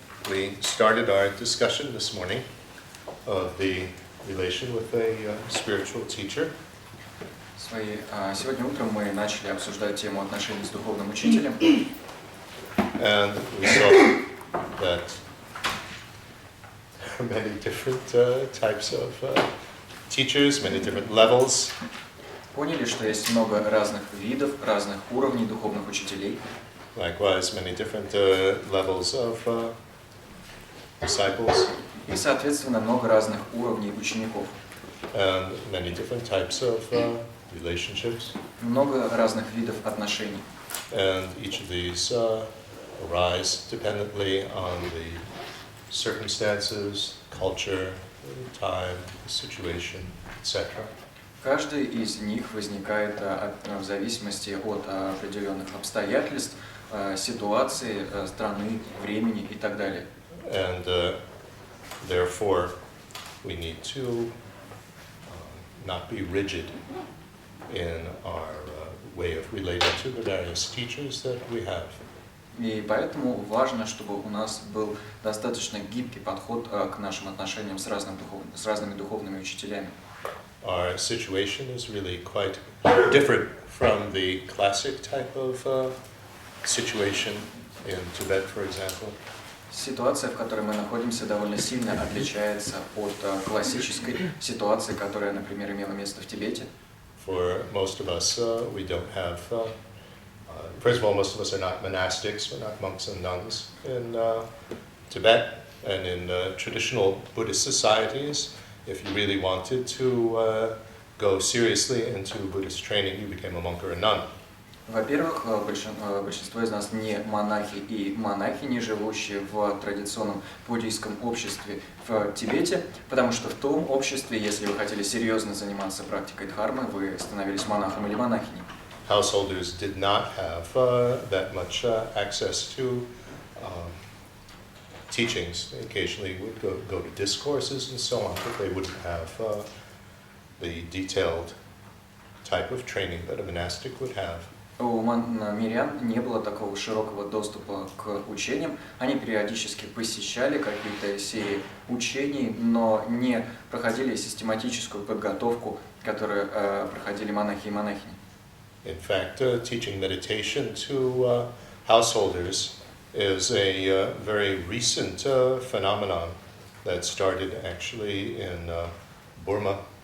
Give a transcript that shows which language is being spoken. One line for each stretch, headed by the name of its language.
English: We started our discussion this morning of the relation with a spiritual teacher.
Russian: Сегодня утром мы начали обсуждать тему отношений с духовным учителем.
English: And we saw that there are many different types of teachers, many different levels.
Russian: Поняли, что есть много разных видов, разных уровней духовных учителей.
English: Likewise, many different levels of disciples.
Russian: И, соответственно, много разных уровней учеников.
English: And many different types of relationships.
Russian: Много разных видов отношений.
English: And each of these arise dependently on the circumstances, culture, time, situation, etc.
Russian: Каждый из них возникает в зависимости от определенных обстоятельств, ситуации, страны, времени и так далее.
English: And therefore, we need to not be rigid in our way of relating to the various teachers that we have.
Russian: И поэтому важно, чтобы у нас был достаточно гибкий подход к нашим отношениям с разными духовными учителями.
English: Our situation is really quite different from the classic type of situation in Tibet, for example.
Russian: Ситуация, в которой мы находимся, довольно сильно отличается от классической ситуации, которая, например, имела место в Тибете.
English: For most of us, we don't have, first of all, most of us are not monastics, we're not monks and nuns. In Tibet and in traditional Buddhist societies, if you really wanted to go seriously into Buddhist training, you became a monk or a nun.
Russian: Во-первых, большинство из нас не монахи и монахини, живущие в традиционном буддийском обществе в Тибете, потому что в том обществе, если вы хотели серьезно заниматься практикой дхармы, вы становились монахом или монахиней.
English: Householders did not have that much access to teachings. They occasionally would go to discourses and so on, but they wouldn't have the detailed type of training that a monastic would have.
Russian: У мирян не было такого широкого доступа к учениям. Они периодически посещали какие-то серии учений, но не проходили систематическую подготовку, которую проходили монахи и монахини.
English: In fact, teaching meditation to householders is a very recent phenomenon that started actually in Burma.